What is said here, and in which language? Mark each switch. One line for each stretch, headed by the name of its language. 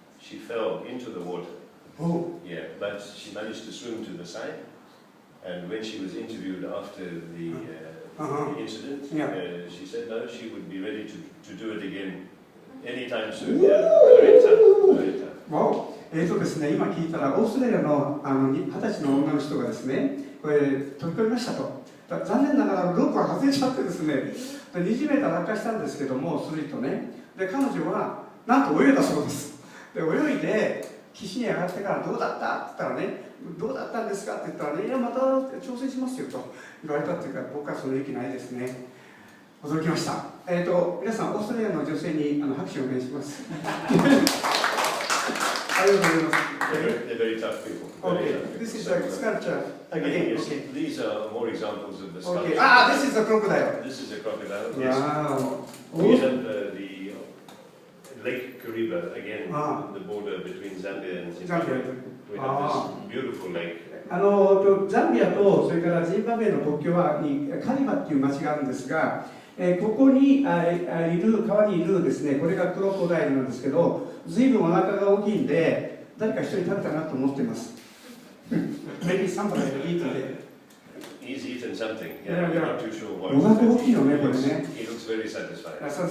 English: She fell into the water. Yeah, but she managed to swim to the side. And when she was interviewed after the incident, she said no, she would be ready to do it again anytime soon. Yeah, very tough, very tough. Wow.
Japanese: ですね、今聞いたらオーストラリアの20歳の女の人がですね、これ飛び込みましたと。残念ながらロープが外れちゃってですね、20メーター落下したんですけども、スリッとね。で、彼女はなんと泳いだそうです。で、泳いで岸に上がってからどうだったって言ったらね、どうだったんですかって言ったらね、いや、また挑戦しますよと言われたっていうか、僕はその勇気ないですね。驚きました。皆さん、オーストラリアの女性に拍手をお願いします。ありがとうございます。
English: They're very tough people. Okay, this is a sculpture. Again, yes, these are more examples of the sculpture. Okay. This is a crocodile. This is a crocodile. Yes. Wow. We have the Lake Kariba, again, the border between Zambia and Zimbabwe. We have this beautiful lake.
Japanese: ザンビアとそれからジンバブエの国境にカリバっていう町があるんですが、ここにいる川にいるですね、これがクロコダイルなんですけど、ずいぶんお腹が大きいんで、誰か一人食べたなと思っています。
English: Maybe somebody will eat it. He's eaten something. Yeah, I'm not too sure what. He looks very satisfied.